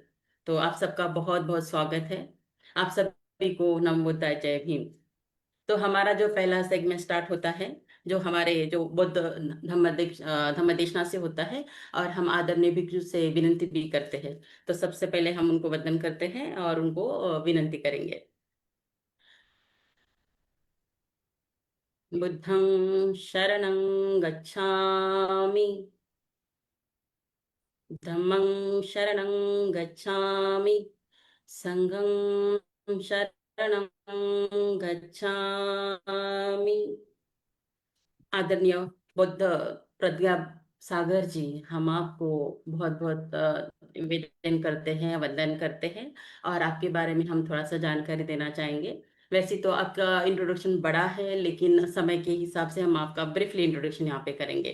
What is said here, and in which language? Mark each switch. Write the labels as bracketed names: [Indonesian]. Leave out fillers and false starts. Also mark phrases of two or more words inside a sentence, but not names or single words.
[Hindi] तो आप सबका बहुत बहुत स्वागत है। आप सभी को नमो बुद्धाय, जय भीम। तो हमारा जो पहला सेगमेंट स्टार्ट होता है, जो हमारे जो बुद्ध धम्मदेशना से होता है, और हम आदरणीय भिक्षु से विनती भी करते हैं। तो सबसे पहले हम उनको वंदन करते हैं और उनको विनती करेंगे। [Pali] बुद्धं शरणं गच्छामि, धम्मं शरणं गच्छामि, संघं शरणं गच्छामि। [Hindi] आदरणीय बुद्ध प्रज्ञा सागर जी, हम आपको बहुत बहुत निवेदन करते हैं, वंदन करते हैं। और आपके बारे में हम थोड़ा सा जानकारी देना चाहेंगे। वैसे तो आपका इंट्रोडक्शन बड़ा है, लेकिन समय के हिसाब से हम आपका [English] briefly introduction [Hindi] यहाँ पे करेंगे।